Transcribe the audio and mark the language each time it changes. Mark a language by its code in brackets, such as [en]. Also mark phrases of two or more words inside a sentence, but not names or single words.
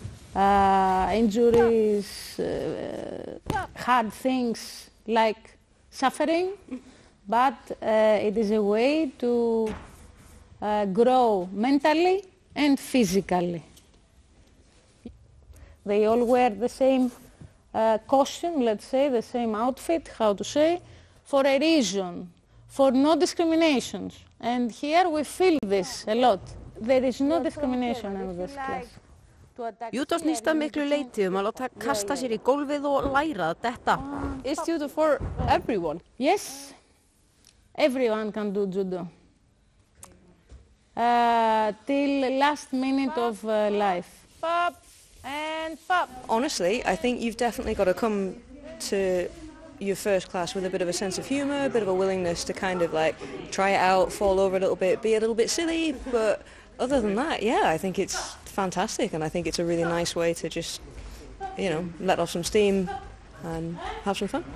[en] Injuries, hard things like suffering, but it is a way to grow mentally and physically. They all wear the same costume, let's say, the same outfit, how to say, for a reason, for no discriminations. And here we feel this a lot. There is no discrimination in this class. [is] Júdó snýst að miklu leyti að láta kasta sér í gólfið og læra að detta. [en] Is judo for everyone? Yes, everyone can do judo. Till last minute of life. Pop and pop. Honestly, I think you've definitely got to come to your first class with a bit of a sense of humour, a bit of a willingness to kind of like try it out, fall over a little bit, be a little bit silly, but other than that, yeah, I think it's fantastic and I think it's a really nice way to just, you know, let off some steam and have some fun.